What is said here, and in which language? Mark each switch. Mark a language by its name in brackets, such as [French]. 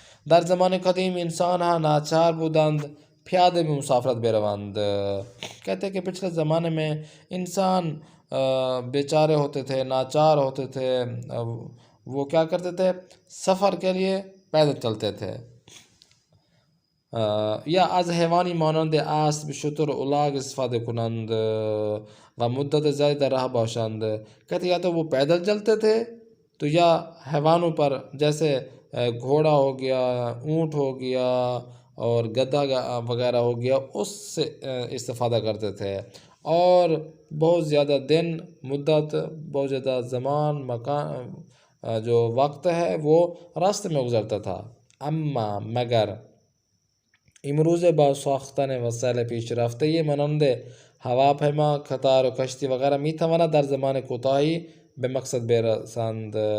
[Persian] در زمان قدیم انسان ها ناچار بودند پیاده به مسافرت بروند. [Urdu] کہتے ہیں کہ پچھلے زمانے میں انسان بیچارے ہوتے تھے، ناچار ہوتے تھے، وہ کیا کرتے تھے، سفر کے لیے پیدل چلتے تھے. [Persian] یا از حیوانی مانند اسب، شتر، الاغ استفاده کنند و مدت زیادی در راه باشند. [Urdu] کہتے یا تو وہ پیدل چلتے تھے تو یا حیوانوں پر، جیسے گھوڑا ہو گیا، اونٹ ہو گیا اور گدھا وغیرہ ہو گیا، اس سے استفادہ کرتے تھے اور بہت زیادہ دن، مدت، بہت زیادہ زمان، مکان، جو وقت ہے وہ راستے میں گزرتا تھا. [Persian] اما مگر امروزه با ساختن وسایل پیشرفته مانند هواپیما، قطار و کشتی وغیرہ میتواند در زمان کوتاهی به مقصد برسند.